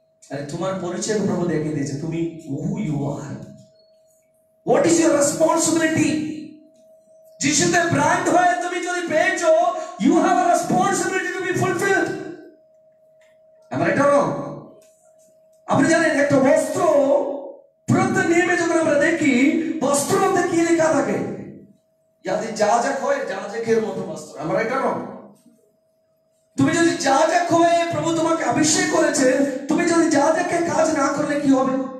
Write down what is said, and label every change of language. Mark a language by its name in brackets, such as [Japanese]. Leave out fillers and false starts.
[Bangla] আরে তোমার পরিচয় প্রভু দেখিয়ে দিয়েছে, তুমি [English] who you are. What is your responsibility? [Bangla] যিশুতে brand হয়ে তুমি যদি পেয়েছো, [English] you have a responsibility to be fulfilled. [Bangla] আমরা এটা আপনি জানেন একটা বস্ত্র প্রত্যেক নিয়মে যখন আমরা দেখি বস্ত্র মধ্যে কি লেখা থাকে? যদি যাজক হয় যাজকের মতো বস্ত্র। আমরা এটা তুমি যদি যাজক হয়ে প্রভু তোমাকে অভিষেক করেছেন, তুমি যদি যাজকের কাজ না করলে কি হবে?